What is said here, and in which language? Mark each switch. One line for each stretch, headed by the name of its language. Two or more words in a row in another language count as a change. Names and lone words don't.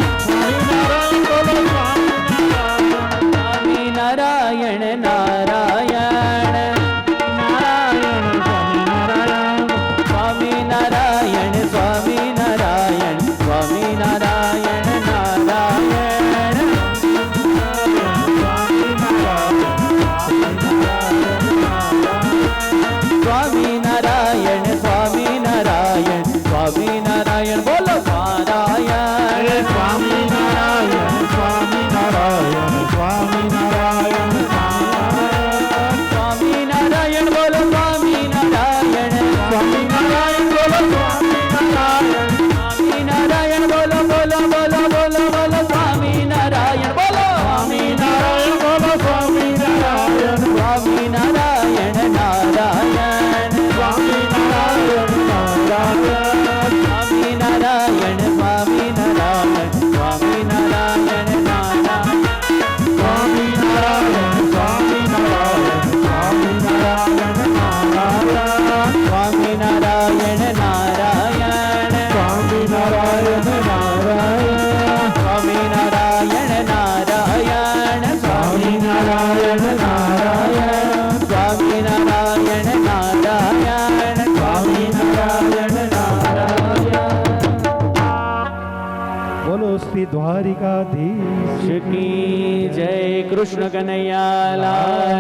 Hindi: स्वामी नारायण नारायण स्वामी नारायण स्वामी नारायण स्वामी नारायण नारायण स्वामी नारायण स्वामी नारायण स्वामी नारायण बोलो नारायण स्वामी नारायण स्वामी नारायण स्वामी नारायण स्वामी नारायण बोलो स्वामी नारायण स्वामी नारायण बोलो स्वामी नारायण स्वामी नारायण बोलो बोलो बोलो बोलो बोलो स्वामी नारायण बोलो स्वामी नारायण बोलो स्वामी नारायण स्वामी नारायण नारायण स्वामी नारायण नारायण स्वामी नारायण स्वामी नारायण स्वामी नारायण नारायण स्वामी नारायण स्वामी नारायण स्वामी नारायण नारायण स्वामी नारायण नारायण स्वामी नारायण नारायण स्वामी नारायण नारायण स्वामी नारायण नारायण स्वामी नारायण नारायण स्वामी नारायण नारायण बोलो श्री द्वारिकाधीश की जय कृष्ण कन्हैया लाल